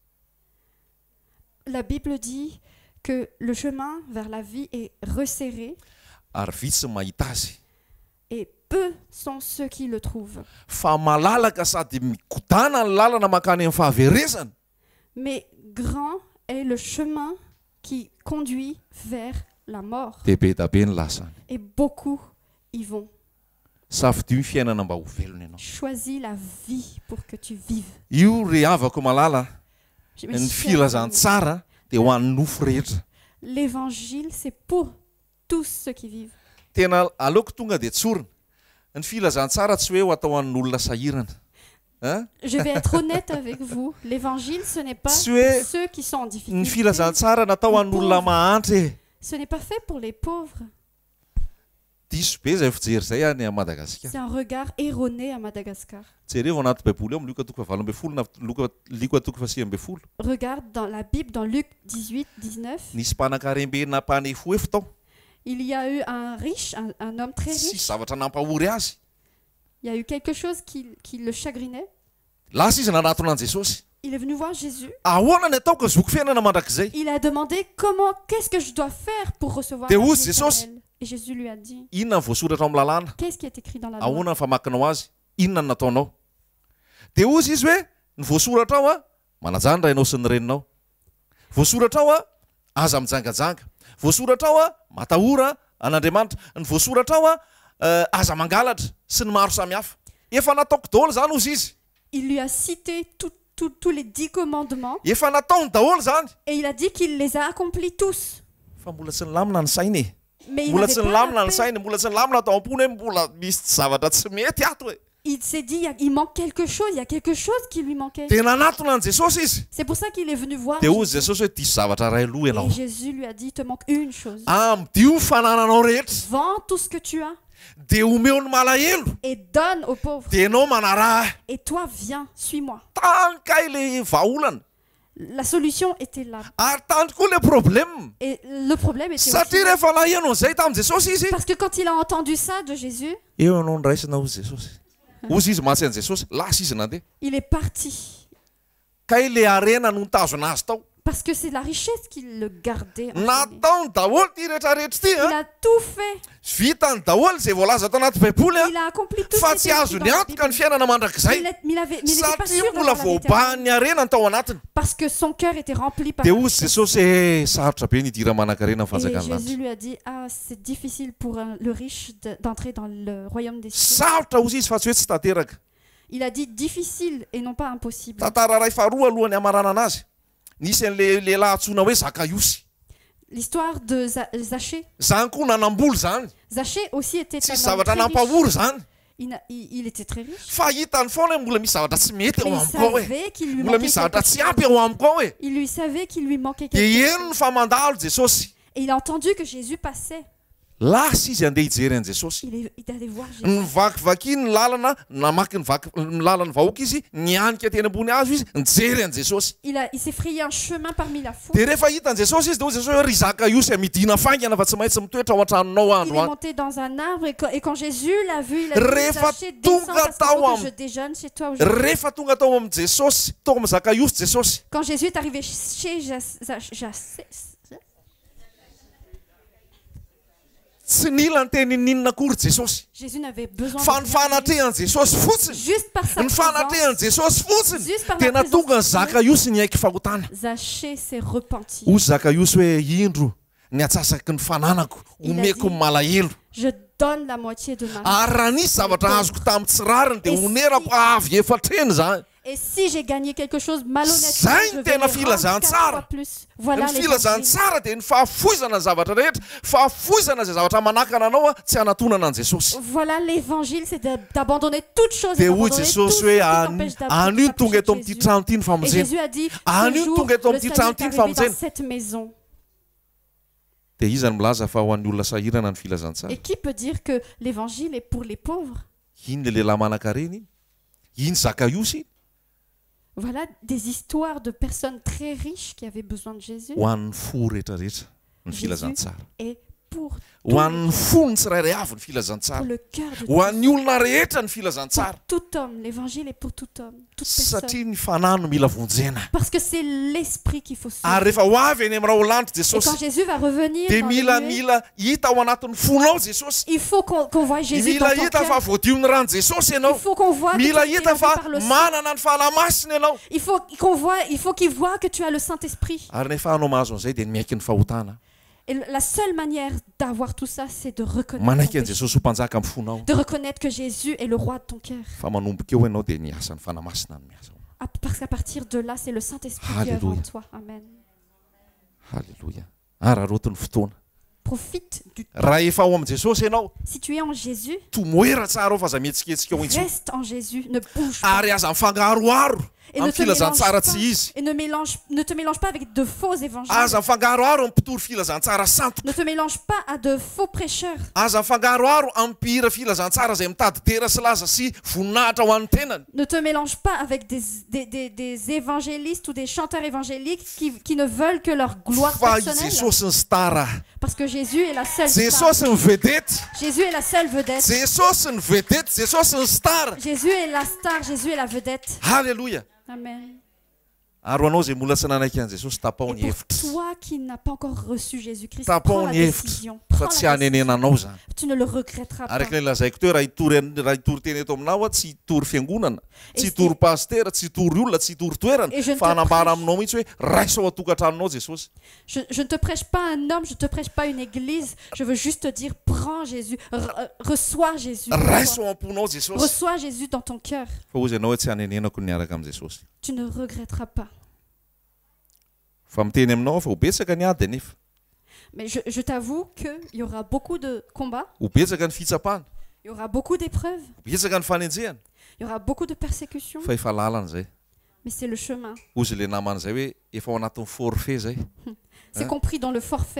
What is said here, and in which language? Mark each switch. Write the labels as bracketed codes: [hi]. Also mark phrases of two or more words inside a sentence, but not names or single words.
[fr] La Bible dit que le chemin vers la vie est resserré [mg] Ary vitsy ny mahita azy. [fr] et peu sont ceux qui le trouvent. [mg] Fa malalaka sady mikodana ny lalana makany amin'ny fahaverezana. [fr] Mais grand est le chemin qui conduit vers la mort. [mg] Dia be da be ny lasany. [fr] Et beaucoup y vont. [mg] Safidio ny fiainana mba ho velona ianao. [fr] Choisis la vie pour que tu vives. [mg] Io re avako malala [fr] Mes [mg] ny [fr] chers amis, [mg] filazantsara dia ho an'ny nofo rehetra. [fr] l'évangile, c'est pour tous ceux qui vivent. [mg] Tena aleoko tonga dia tsorina. Ny filazantsara tsy hoe ho atao an'olona sahirana. [fr] Hein? Je vais être honnête avec vous. L'évangile, ce n'est pas [mg] Tsy [fr] pour [mg] hoe [fr] ceux qui sont en [mg] Ny [fr] difficulté. [mg] filazantsara natao an'olona mahantra. [fr] Ce n'est pas fait pour les pauvres. [mg] Diso be zay fijery zay any a Madagasikara. [fr] C'est un regard erroné à Madagascar. [mg] Jereo ao anaty Baiboly ao amin'ny Luka 7:20 na Luka 7:20. [fr] Regarde dans la Bible, dans Luc 18, 19. [mg] Nisy mpanan-karembena mpanefo efo tao. [fr] Il y a eu un riche, un homme très [mg] Tsy [fr] riche. [mg] zavatra nampahory azy. [fr] Il y a eu quelque chose qui le chagrinait. [mg] Lasa izy nanatona an Jesosy. [fr] Il est venu voir Jésus. [mg] Ahoana ny ataoko zoko fiainana mandrakizay? [fr] Il a demandé qu'est-ce que je dois faire pour recevoir [mg] Te [fr] la vie [mg] ozy Jesosy. [fr] éternelle. Et Jésus lui a dit, [mg] Inona ny voasoratra ao amin'ny lalàna? qu'est-ce qui est écrit dans la loi? Ahoana ny famakinao azy? Inona ny nataonao? Dia ozy izy hoe ny voasoratra ao a manajany rainao sy ny reninao. Voasoratra ao a aza mijangajanga. Voasoratra ao a matahora an'Andriamanitra. Ny voasoratra ao a aza mangalatra sy ny maro samihafa. Efa nataoko daholo zany ozy izy. [fr] Il lui a cité tous les 10 commandements [mg] Efa nataony daholo zany. [fr] et il a dit qu'il les a accomplis tous. [mg] Fa mbola tsy nilamina ny sainy e. [fr] Mais il [mg] Mbola [fr] n'avait [mg] tsy [fr] pas [mg] nilamina [fr] la [mg] ny [fr] paix. [mg] sainy, mbola tsy nilamina atao am-pony hoe mbola misy zavatra tsy mety ato e. [fr] Il s'est dit, il manque quelque chose, il y a quelque chose qui lui manquait. [mg] Dia nanatona an Jesosy izy. [fr] C'est pour ça qu'il est venu voir [mg] Dia ozy [fr] Jésus. [mg] Jesosy hoe diso zavatra ray aloha ianao. [fr] Et Jésus lui a dit, il te manque une chose. [mg] Amdio ny fanananao rehetra [fr] Vends tout ce que tu as [mg] dia omeo ny malahelo [fr] et donne aux pauvres. [mg] dia ianao manaraha. [fr] Et toi, viens, suis-moi. [mg] Tankay le vaolana [fr] La solution était là. [mg] ary tany koa [fr] le problème. Et le problème était [mg] Satria [fr] aussi... [mg] rehefa lahenao zay tamin'i Jesosy izy, [fr] Parce que quand il a entendu ça de Jésus, [mg] eo ianao niraisina ozy Jesosy. Ozy izy matsy an Jesosy, lasa izy nandeha. [fr] il est parti. [mg] Kay le arena no nitazona azy tao. [fr] Parce que c'est la richesse qui le gardait. enchaîné. [mg] Nataony daholo ty rehetrarehetra ty [fr] Il a tout fait. [mg] vitany daholo zay voalaza tao anaty Baiboly [fr] Il a accompli tout [mg] fa [fr] ce [mg] tsy [fr] qui était écrit [mg] azo [fr] dans la [mg] niantoka ny [fr] Bible. [mg] fiainana mandrakizay [fr] Mais il n'était pas [mg] satria [fr] sûr [mg] mbola [fr] d'avoir la vie [mg] voabahan'ny [fr] éternelle. [mg] arena ny tao anatiny. [fr] Parce que son cœur était rempli par [mg] Dia [fr] la [mg] ozy [fr] richesse. [mg] Jesosy sarotra be nidira manan-karena ny [fr] Et [mg] fanjakany [fr] Jésus [mg] lanitra. [fr] lui a dit, ah, c'est difficile pour le riche d'entrer dans le royaume des cieux. [mg] Sarotra ozy izy fa tsy hoe tsy tanteraka. [fr] Il a dit difficile et non pas impossible. [mg] Tantara ray faharoa alohany hamarana anazy. Nisy an'le lehilahy antsoina hoe Zakaiosy. [fr] L'histoire de Zachée. [mg] Zany koa nanamboly zany. [fr] Zachée aussi était [mg] Tsy [fr] un homme [mg] zavatra [fr] très riche. [mg] nampahory zany. [fr] Il était très riche. [mg] Fa hitany foana hoe mbola misy zavatra tsy mety [fr] Mais [mg] ao [fr] il [mg] amiko ao hoe. [fr] savait qu'il lui [mg] Mbola [fr] manquait [mg] misy zavatra [fr] quelque [mg] tsy [fr] chose. [mg] ampy ao amiko ao hoe. [fr] Il lui savait qu'il lui manquait [mg] Dia [fr] quelque [mg] eno [fr] chose. [mg] ny famandalo Jesosy. [fr] Et il a entendu que Jésus passait. [mg] lasa izy andeha hijery an Jesosy. [fr] Il allait voir Jésus. [mg] Nivakivaky ny lalana, namaky ny lalany vahoaka izy, nianika teny ambony azo izy, nijery an Jesosy. [fr] Il s'est frayé un chemin parmi la foule. [mg] Dia rehefa hitan Jesosy izy dia hoy Jesosy hoe ry Zakaiosy midina faingana fa tsy maintsy mitoetra ao an-tranonao [fr] Il [mg] andro [fr] est [mg] any. [fr] monté dans un arbre et quand Jésus l'a vu, il a dit [mg] Rehefa [fr] Zaché, descends parce qu'il faut que je déjeune chez toi aujourd'hui. [mg] Rehefa tonga tao amin'ny Jesosy, tao amin'ny Zakaiosy Jesosy. [fr] Quand Jésus est arrivé chez [mg] Tsy nila ny teny ninona akory Jesosy. [fr] Jésus n'avait besoin [mg] Fa [fr] de [mg] ny [fr] rien dire. [mg] fanatrehan Jesosy fotsiny. [fr] Juste par sa [mg] Ny fanatrehan [fr] présence, [mg] Jesosy fotsiny. [fr] juste par la [mg] Tena tonga ny [fr] présence, [mg] Zakaiosy niaiky fahotana. [fr] Zaché s'est repenti. [mg] Hoy Zakaiosy hoe indro ny atsasaky ny fananako, [fr] Il a [mg] omeko [fr] dit, [mg] ny malahelo. [fr] Je donne la moitié de ma vie. [mg] Ary raha nisy zavatra azoko tamin'ny tsirariny dia onerako avy efatreny zany. [fr] Et si j'ai gagné quelque chose malhonnêtement, [mg] Zay [fr] je [mg] ny [fr] vais [mg] tena [fr] le [mg] filazahana [fr] rendre 4 [mg] tsara. [fr] fois plus. Voilà [mg] Ny filazahana [fr] l'évangile. [mg] tsara dia ny fahafoizana ny zavatra rehetra, fahafoizana izay zavatra manakana anao a tsy hanatonana an Jesosy. [fr] Voilà l'évangile, c'est d'abandonner toute chose. [mg] Dia [fr] et [mg] hoy [fr] d'abandonner tout [mg] Jesosy [fr] ce [mg] hoe [fr] qui t'empêche [mg] anio [fr] d'approcher [mg] tonga eto [fr] de [mg] amin'ity [fr] Jésus. [mg] trano ity ny [fr] Et [mg] famonjena. [fr] Jésus a dit, [mg] Anio [fr] ce jour, [mg] tonga eto [fr] le [mg] amin'ity [fr] salut [mg] trano [fr] est [mg] ity ny [fr] arrivé dans [mg] famonjena. [fr] cette maison. [mg] Dia iza ny milaza fa ho an'ny olona sahirana ny filazantsara. [fr] Et qui peut dire que l'évangile est pour les pauvres? [mg] Iny le lehilahy manan-kareny, iny Zakaiosy, [fr] Voilà des histoires de personnes très riches qui avaient besoin de Jésus. [mg] ho an'ny fo rehetrarehetra ny [fr] Jésus [mg] filazantsara. [fr] est pour [mg] Ho an'ny fo ny tsirairay avy ny filazantsara. [fr] pour le cœur de [mg] Ho an'ny [fr] tous. [mg] olona rehetra ny filazantsara. [fr] Pour tout homme. L'évangile est pour tout homme, toute personne. [mg] Satria ny fanahy no mila vonjena. [fr] Parce que c'est l'esprit qu'il faut [mg] Ary [fr] sauver. [mg] rehefa ho avy eny amin'raha ho lanitra [fr] Et quand [mg] Jesosy [fr] Jésus va revenir, [mg] dia [fr] dans les nuées, [mg] mila hita ao anatin'ny fonao Jesosy. [fr] il faut qu'on voie Jésus dans [mg] Mila [fr] ton [mg] hita fa [fr] cœur. [mg] voadio ny rano Jesosy [fr] Il [mg] ianao. [fr] faut qu'on voit que tu [mg] Mila [fr] es [mg] hita [fr] élevé [mg] fa [fr] par le sang. [mg] manana ny fahalamasina ianao. [fr] Il faut qu'il voit que tu as le Saint-Esprit. [mg] Ary nefa anao mahazo an'izay dia miaiky ny fahotana. [fr] Et la seule manière d'avoir tout ça, c'est de reconnaître, [mg] Manaiky [fr] ton [mg] an [fr] péché. [mg] Jesosy ho mpanjaka amin'ny fonao. [fr] De reconnaître que Jésus est le roi de ton cœur. [mg] Fa manomboka eo ianao dia ny asan'ny fanamasina no miasa. [fr] Parce qu'à partir de là, c'est le Saint-Esprit qui œuvre en Alléluia. toi. Amen. [mg] Halleloja. Ary rotony fotoana. [fr] Profite du temps. [mg] Raha efa ao amin'i Jesosy ianao, [fr] Si tu es en Jésus, [mg] tomoera tsara ao fa aza mihetsiketsika ao intsony. [fr] reste en Jésus. Ne bouge pas. [mg] Ary aza mifangaroaro [fr] Et ne [mg] amin'ny [fr] te mélange [mg] filazantsara [fr] pas. [mg] tsy izy. [fr] Et ne te mélange pas avec de faux évangiles. [mg] Aza mifangaroaro amin'ny mpitory filazantsara santo. [fr] Ne te mélange pas à de faux prêcheurs. [mg] Aza mifangaroaro amin'ny mpihira filazantsara izay mitady tera sy laza sy voninahitra ho an'ny tenany. [fr] Ne te mélange pas avec des évangélistes ou des chanteurs évangéliques qui ne veulent que leur gloire [mg] Fa i [fr] personnelle. [mg] Jesosy ny stara. [fr] Parce que Jésus est la seule star. [mg] Jesosy ny vedety. [fr] Jésus est la seule vedette. [mg] Jesosy ny vedety. Jesosy ny stara. [fr] Jésus est la star. Jésus est la vedette. [mg] Halleloja. [fr] Amen. [mg] Ary ho anao izay mbola tsy nanaiky an Jesosy tapao [fr] Et [mg] ny [fr] pour [mg] hevitra. [fr] toi qui n'as pas encore reçu Jésus-Christ, [mg] Tapao [fr] prends la [mg] ny hevitra [fr] décision. [mg] fa [fr] Prends [mg] tsy [fr] la décision. [mg] hanenenanao zany. [fr] Tu ne le regretteras pas. [mg] Araka ilay lazaiko teo raha hitory teny eto aminao tsy hitory fiangonana, tsy [fr] Et [mg] hitory pastera, tsy hitory olona, tsy hitory toerana, [fr] Et je ne [mg] fa [fr] te [mg] hanambara [fr] prêche- [mg] aminao mihitsy hoe raisa ao atokantranonao Jesosy. [fr] Je ne te prêche pas un homme, je ne te prêche pas une église. Je veux juste te dire, prends Jésus. Reçois Jésus. [mg] Raisa ao am-ponao Jesosy. [fr] Reçois Jésus dans ton cœur. [mg] Fa hozy ianao hoe tsy hanenenako ny niaraka amin'ny Jesosy. [fr] Tu ne regretteras pas. [mg] Fa miteny aminao fa ho betsaka ny ady nefa. [fr] Mais je t'avoue qu'il y aura beaucoup de combats, [mg] Ho betsaka ny fitsapana, [fr] il y aura beaucoup d'épreuves, [mg] ho betsaka ny fanenjehana, [fr] il y aura beaucoup de persécutions, [mg] fa efa lalana zay. [fr] mais c'est le chemin. [mg] Hozy le namana zay hoe efa ao anatin'ny forfait zay. [fr] C'est compris dans le forfait.